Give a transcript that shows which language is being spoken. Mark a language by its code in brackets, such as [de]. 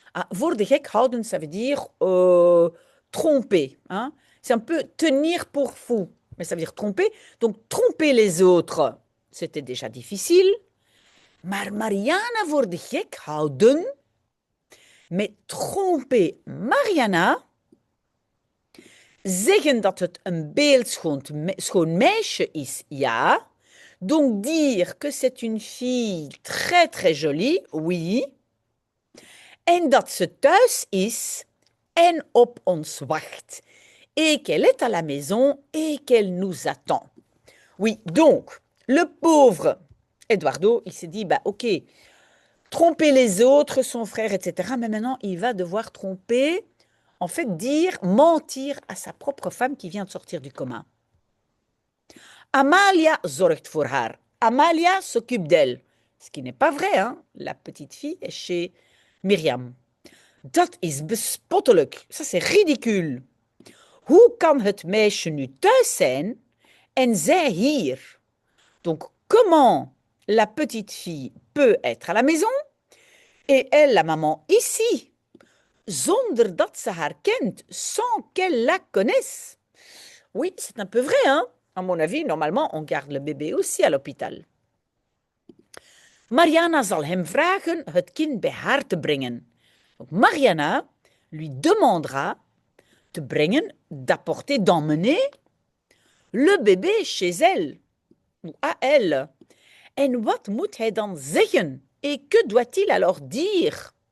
[nl] Voor de gek houden, [fr] ça veut dire tromper. C'est un peu tenir pour fou, mais ça veut dire tromper. Donc, tromper les autres, c'était déjà difficile. [nl] Maar Mariana voor de gek houden, [fr] mais tromper Mariana, [nl] zeggen dat het een beeldschoon meisje is, ja. [fr] Donc dire que c'est une fille très très jolie, oui. [nl] En dat ze thuis is en op ons wacht. [fr] Et qu'elle est à la maison et qu'elle nous attend. Oui, donc, le pauvre Eduardo, il s'est dit, ok, tromper les autres, son frère, etc. Mais maintenant, il va devoir tromper, en fait, mentir à sa propre femme qui vient de sortir du coma. [nl] Amalia zorgt voor haar. [fr] Amalia s'occupe d'elle. Ce qui n'est pas vrai, La petite fille est chez Myriam. [nl] Dat is bespottelijk. [fr] Ça, c'est ridicule. [nl] Hoe kan het meisje nu thuis zijn en zij hier? [fr] Donc, comment la petite fille peut être à la maison et elle, la maman, ici, [nl] zonder dat ze haar kent, [fr] sans qu'elle la connaisse? Oui, c'est un peu vrai, À mon avis, normalement, on garde le bébé aussi à l'hôpital. [nl] Mariana zal hem vragen het kind bij haar te brengen. [fr] Donc, Mariana lui demandera de brengen, d'apporter, d'emmener le bébé chez elle, ou à elle. [nl] En wat moet hij dan zeggen? [fr] Et que doit-il alors dire?